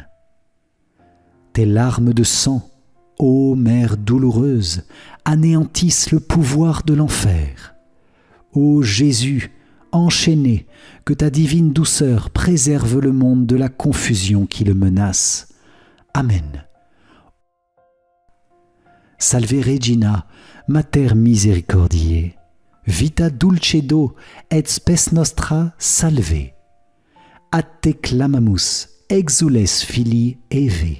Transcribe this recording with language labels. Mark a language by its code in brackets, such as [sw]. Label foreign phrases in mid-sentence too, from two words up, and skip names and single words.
[fr] Tes larmes de sang, ô Mère douloureuse, anéantissent le pouvoir de l'enfer. Ô Jésus, enchaîné, que ta divine douceur préserve le monde de la confusion qui le menace. Amen. [la] Salve Regina, Mater misericordiae, vita dulcedo et spes nostra salve. A te clamamus, exules filii Eve.